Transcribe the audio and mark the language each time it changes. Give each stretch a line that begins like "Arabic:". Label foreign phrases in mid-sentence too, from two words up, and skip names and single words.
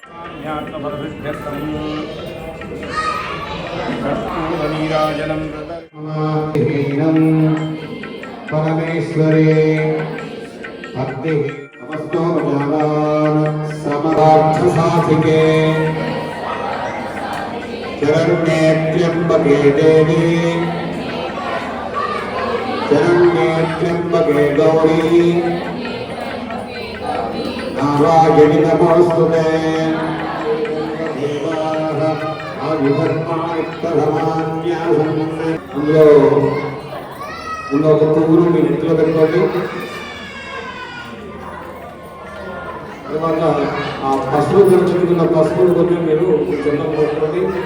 Telugu: నీరాజనం
Sanskrit: परमेश्वरे भक्ति नमस्तो भगवान् समर्थसाधिके शरण्ये त्र्यम्बके देवी शरण्ये त्र्यम्बके गौरी नारायणि नमोस्तुते देवाः आयुधर्मायुक्तधर्मान्यासन्
Telugu: అందులో ఒక పువ్వును మీ నెత్తిలో పెట్టుకోండి. తర్వాత ఆ పసుపు పెంచుకున్న పసుపును కొన్ని మీరు చిన్న పెట్టుకోండి.